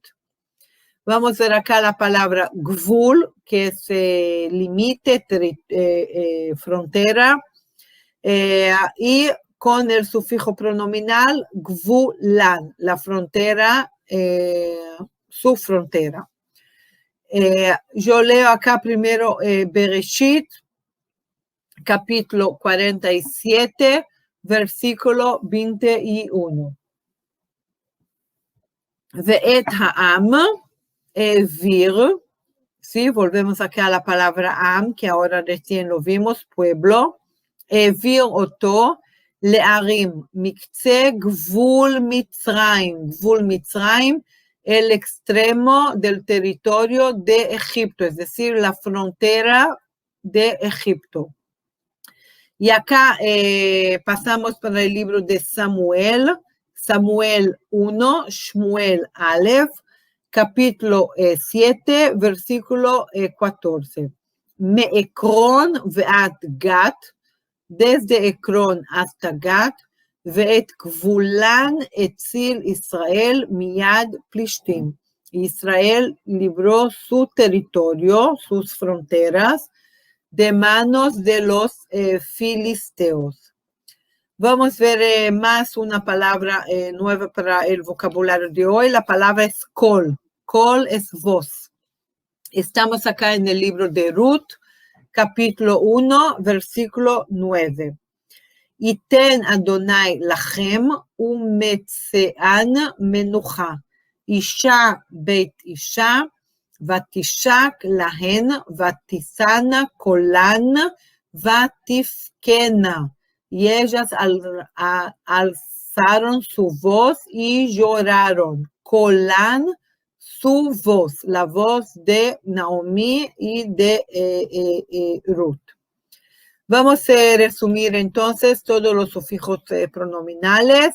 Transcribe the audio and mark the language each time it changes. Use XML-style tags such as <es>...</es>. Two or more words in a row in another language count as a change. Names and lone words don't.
<es>Vamos a ver acá la palabra gvul, que es límite, frontera, y con el sufijo pronominal gvulan, la frontera, su frontera. Yo leo acá primero Bereshit, capítulo 47, versículo 21.</es> <he>ואת העם,</he> <es>vir, ¿sí? Volvemos acá a la palabra am, que ahora recién lo vimos, pueblo.</es> <he>העביר אותו, לערים, מקצה גבול מצרים. גבול מצרים,</he> <es>el extremo del territorio de Egipto, es decir, la frontera de Egipto. Y acá pasamos para el libro de Samuel, Samuel 1, Shmuel Aleph, capítulo 7, versículo 14.</es> <he>מעקרון ועד גת,</he> <es>desde Ekron hasta Gat,</es> <he>ואת גבולן הציל ישראל מיד פלישתים.</he> <es>Israel libró su territorio, sus fronteras, de manos de los filisteos. Vamos a ver más una palabra nueva para el vocabulario de hoy. La palabra es kol. Kol es voz. Estamos acá en el libro de Ruth, capítulo 1, versículo 9.</es> <he>ייתן אדוני לכם ומצאן מנוחה. אישה בית אישה, ותשק להן, ותישנה קולן, ותבכנה.</he> <es>Y ellas alzaron su voz y lloraron. Colán su voz, la voz de Naomi y de Ruth. Vamos a resumir entonces todos los sufijos pronominales.</es>